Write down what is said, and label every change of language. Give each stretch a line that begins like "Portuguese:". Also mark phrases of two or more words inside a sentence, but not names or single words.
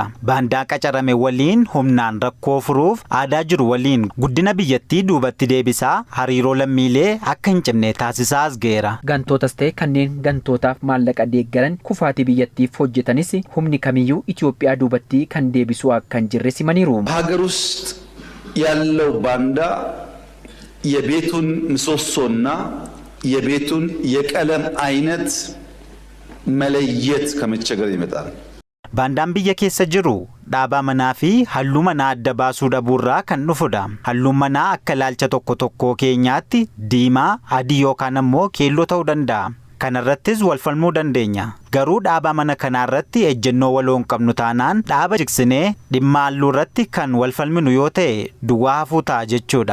Oromo: Baandaa qacarame waliin humnaan rakkoo furuuf aadaa jiru waliin guddina biyyattii duubatti deebisaa hariiroo lammiilee akka hin cimne taasisaa as ga'eera. Gantootas ta'e kanneen gantootaaf maallaqa deeggaran kufaatii biyyattiif hojjetanis humni kamiyyuu Itoophiyaa duubatti kan deebisuu akka hin jirre simaniiru.
Amharic: ሀገር ውስጥ ያለው ባንዳ የቤቱን ምሰሶና የቤቱን የቀለም አይነት መለየት ከመቸገር ይመጣል።
Oromo: Baandaan biyya keessa jiru dhaabaa manaa fi halluu manaa adda baasuu dhabuurraa kan dhufudha. Halluun manaa akka ilaalcha tokko keenyaatti diimaa, adii yookaan ammoo keelloo ta'uu danda'a. Kanarrattis walfalmuu dandeenya. Garuu dhaabaa mana kanaarratti ejjennoo waloon qabnu taanaan dhaaba jigsinee dhimma halluu irratti kan walfalminu yoo ta'e duwwaa hafuu ta'a jechuudha.